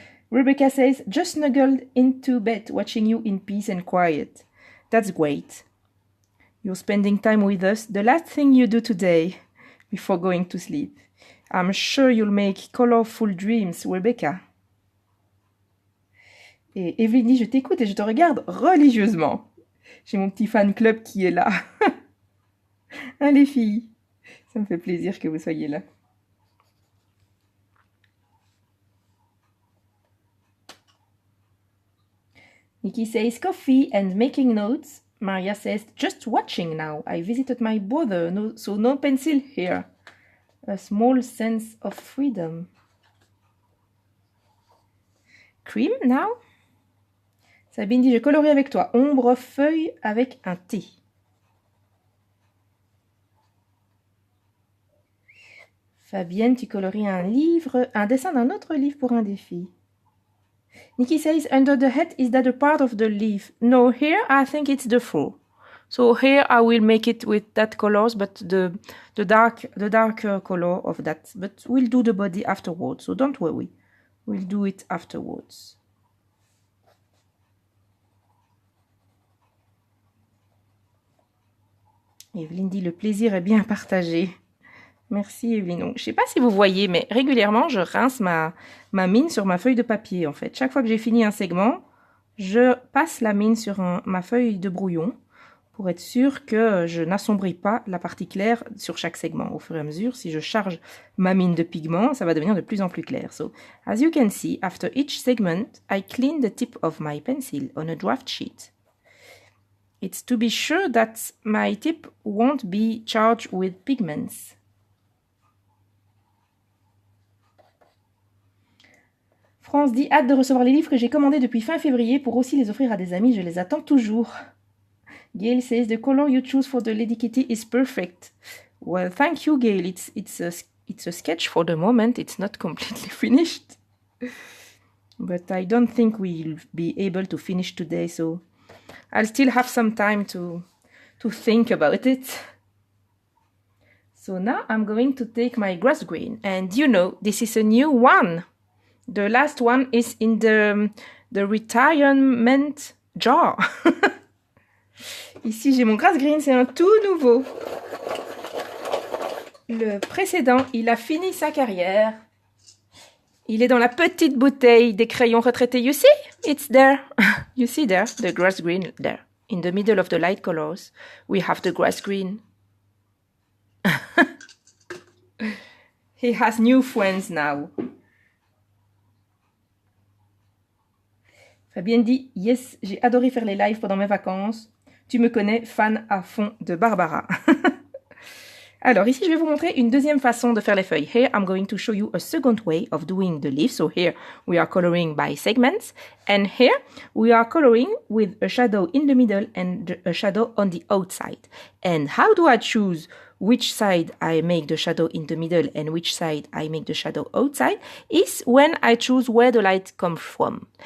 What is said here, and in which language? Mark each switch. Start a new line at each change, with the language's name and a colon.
English: Rebecca says, just snuggled into bed watching you in peace and quiet. That's great. You're spending time with us, the last thing you do today before going to sleep. I'm sure you'll make colorful dreams, Rebecca.
French: Et Evelyne dit, je t'écoute et je te regarde religieusement. J'ai mon petit fan club qui est là. Hein, les filles, ça me fait plaisir que vous soyez là.
English: Nikki says coffee and making notes. Maria says just watching now. I visited my brother, so no pencil here. A small sense of freedom. Cream now?
French: Sabine dit je colorie avec toi. Ombre feuille avec un T. Fabienne, tu colories un livre, un dessin d'un autre livre pour un défi.
English: Nikki says, under the head, is that a part of the leaf? No, here I think it's the fur. So here I will make it with that colors, but the darker color of that. But we'll do the body afterwards, so don't worry. We'll do it afterwards.
French: Evelyne dit, le plaisir est bien partagé. Merci Evelyne. Donc, je ne sais pas si vous voyez, mais régulièrement, je rince ma mine sur ma feuille de papier, en fait. Chaque fois que j'ai fini un segment, je passe la mine sur ma feuille de brouillon pour être sûr que je n'assombris pas la partie claire sur chaque segment. Au fur et à mesure, si je charge ma mine de pigment, ça va devenir de plus en plus clair.
English: So, as you can see, after each segment, I clean the tip of my pencil on a draft sheet. It's to be sure that my tip won't be charged with pigments.
French: France dit, hâte de recevoir les livres que j'ai commandés depuis fin février pour aussi les offrir à des amis, je les attends toujours.
English: Gail says, the color you choose for the Lady Kitty is perfect. Well, thank you, Gail. It's a sketch for the moment. It's not completely finished. But I don't think we'll be able to finish today, so I'll still have some time to think about it. So now I'm going to take my grass green. And you know, this is a new one. The last one is in the retirement jar.
French: Ici, j'ai mon grass green, c'est un tout nouveau. Le précédent, il a fini sa carrière. Il est dans la petite bouteille des crayons retraités.
English: You see? It's there. You see there? The grass green there. In the middle of the light colors, we have the grass green. He has new friends now.
French: Fabienne dit, yes, j'ai adoré faire les lives pendant mes vacances. Tu me connais, fan à fond de Barbara. Alors ici, je vais vous montrer une deuxième façon de faire les feuilles.
English: Here, I'm going to show you a second way of doing the leaf. So here, we are coloring by segments. And here, we are coloring with a shadow in the middle and a shadow on the outside. And how do I choose which side I make the shadow in the middle and which side I make the shadow outside is when I choose where the light comes from.